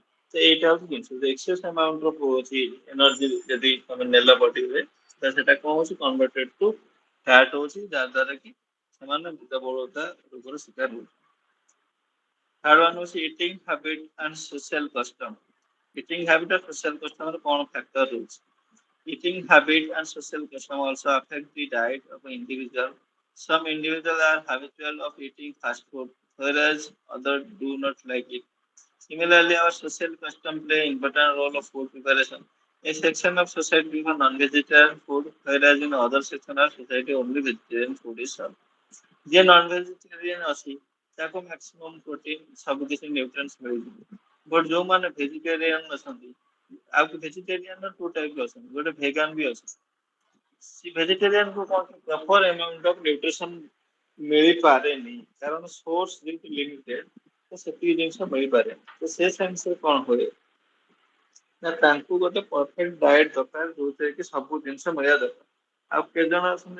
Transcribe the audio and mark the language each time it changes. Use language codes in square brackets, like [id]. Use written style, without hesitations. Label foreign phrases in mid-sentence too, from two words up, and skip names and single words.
[or] ତ ଏଇଟା ହଉଛି ଜିନିଷ [en] excess amount [or] ର ଅଛି ଏନର୍ଜି ଯଦି ତମେ ନେଲ ବଡିରେ ତ ସେଟା କଣ ହଉଛି [en] converted to fat [or] ହଉଛି, ଯାହା ଦ୍ୱାରା କି ସେମାନେ ମେଦବହୁଳତା ରୋଗର ଶିକାର ହଉଛନ୍ତି। [en] third one ହଉଛି eating habit and social custom. eating habit [or] ଆଉ [en] social customre [or] କଣ ଫ୍ୟାକ୍ଟର ରହୁଛି? [en] Eating habit and social custom also affect the diet of an individual. Some individuals are habitual of eating fast food, whereas others do not like it. Similarly, our social custom play important role of food preparation. A section of society prefer non-vegetarian food, whereas in other section of society only vegetarian food is served. [or] ଯିଏ [en] non vegetarian [or] ଅଛି ତାକୁ [en] maximum protein [or] ସବୁ କିଛି ନ୍ୟୁଟ୍ରିଏଣ୍ଟସ୍ ମିଳିଯିବ ବଟ୍ ଯୋଉମାନେ ଭେଜିଟେରିଆନ୍ ଅଛନ୍ତି ଆଉ [en] vegetarian two type [or] ଅଛନ୍ତି ଗୋଟେ ଭେଗାନ୍ ବି ଅଛି ସେ ଭେଜିଟେରିଆନ୍ କୁ କ'ଣ [en] proper amount of nutrition [or] ମିଳିପାରେନି କାରଣ ସୋର୍ସ ଯେହେତୁ ଲିମିଟେଡ୍ ତ ସେତିକି ଜିନିଷ ମିଳିପାରେନି ତ ସେ ସେନ୍ସରେ କ'ଣ ହୁଏ ନା ତାଙ୍କୁ ଗୋଟେ [en] perfect diet [or] ଦରକାର ଯୋଉଥିରେ କି ସବୁ ଜିନିଷ ମିଳିବା ଦରକାର ଆଉ କେତେ ଜଣ ଅଛନ୍ତି